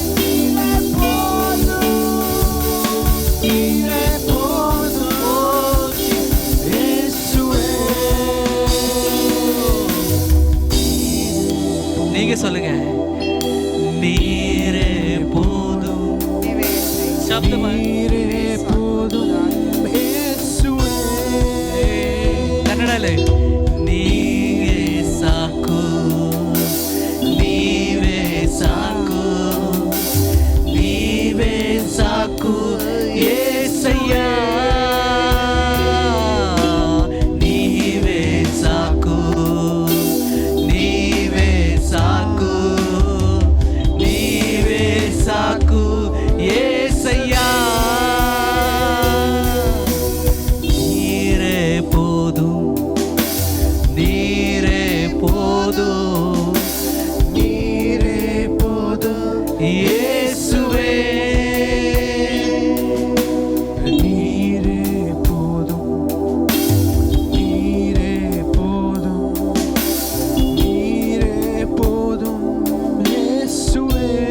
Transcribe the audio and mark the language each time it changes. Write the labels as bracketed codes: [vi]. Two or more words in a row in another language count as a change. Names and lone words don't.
[ta] நீரே போதும் இயேசுவே. நீங்க சொல்லுங்க, நீரே போதும். [kn] ನೀವೇ [ta] சப்தமா நீரே போதும் இயேசுவே. [kn] ಕನ್ನಡಲ್ಲಿ ನೀವೇ ಸಾಕು, ನೀವೇ ಸಾಕು, ನೀವೇ ಸಾಕು యేసయ్య. ನೀವೇ ಸಾಕು, ನೀವೇ ಸಾಕು, ನೀವೇ ಸಾಕು యేసయ్య. [ta] நீரே போதும், நீரே போதும், நீரே போதும் இயேசுவே. நீரே போதும் நீரே போதும் நீரே போதும் இயேசுவே.